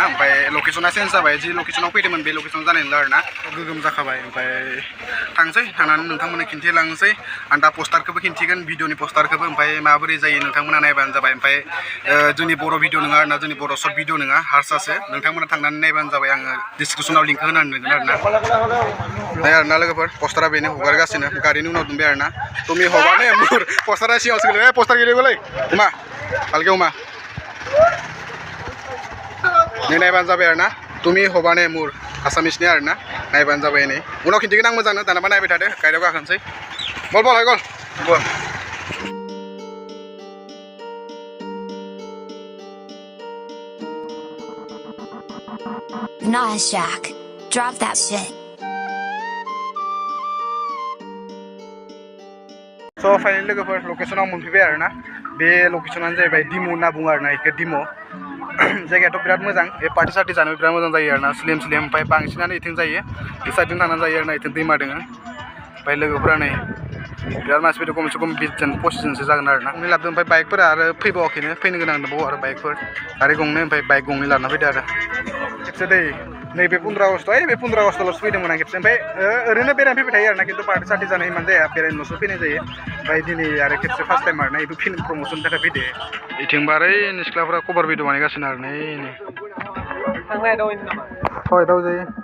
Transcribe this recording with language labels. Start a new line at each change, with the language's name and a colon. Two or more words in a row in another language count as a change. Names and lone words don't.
Bodo: ओमफ्राय लकेसना चेन्ज जाबाय जि लकेसनाव फैदोंमोन बे लकेसनाव जानाय नंला आरोना गोगोम जाखाबाय ओमफ्राय थांसै थांनानै नोंथांमोननो खिन्थिलांसै आं दा पस्टारखौबो खिन्थिगोन भिडिअनि पस्टारखौबो ओमफ्राय माबोरै जायो नोंथांमोना नायबानो जाबाय ओमफ्राय जोंनि बर' भिडिअ नङा आरोना जोंनि बर' सर्ट भिडिअ नङा हारसासो नोंथांमोना थांनानै नायबानो जाबाय आङो डिसक्रिपसनाव लिंक होनानै दोनगोन आरोना नाय आरोना लोगोफोर पस्टारा बेनो हगारगासिनो गारिनि उनाव दोनबाय आरोना
Assamese: তুমি হবানে মোৰ
Bodo: पस्टारा सिगाङावसो गोलैबाय पस्टार गेलेबाय मा भालके मा नै नायबानो जाबाय आरोना
Assamese: তুমি হবানে মোৰ
Bodo: आसामिसनि आरोना नायबानो जाबाय नै उनाव खिन्थिगोन आं मोजांनो दानाबा नायबाय थादो गारियाव गाखोनोसै बल हाय गल बल
English: Nice, Jack. Drop that shit.
Bodo: So फाइनाल लोगोफोर लकेसनाव मोनफैबाय आरोना बे लकेसनानो जाहैबाय दिमु होनना बुङो आरोना इखौ दिमु जायगायाथ' बिराद मोजां बे पार्टि सार्टि जानो बिराद मोजां जायो आरोना स्लिम ओमफ्राय बांसिनानो इथिं जायो बे साइडजों थांनानै जायो आरोना इथिं दैमा दोङो ओमफ्राय लोगोफोरा नै बिराद मानसिफोर खमसे खम 20 जन 25 जनसो जागोन आरोना गंनै लाबोदों ओमफ्राय बाइकफोरा आरो फैबावाखैनो फैनो गोनां दंबावो आरो बाइकफोर गारि गंनै ओमफ्राय बाइक गंनै लाना फैदो आरो खेबसे दै नैबे 15 आगस्ट बे 15 आगस्टल'सो फैदोंमोन आं खेबसे ओमफ्राय ओरैनो बेरायनो फैबाय थायो आरोना खिन्थु पार्टि सार्टि जानाय इमान जाया बेरायनोल'सो फैनाय जायो ओमफ्राय दिनै आरो खेबसे
English: first time
Bodo: आरोना बेबो फिल्म प्रम'सननि थाखाय फैदो इथिंबा ओरै सिख्लाफोरा
English: cover video
Bodo: बानायगासिनो आरो नै थांनाय दावैनो नामा हय दाव जायो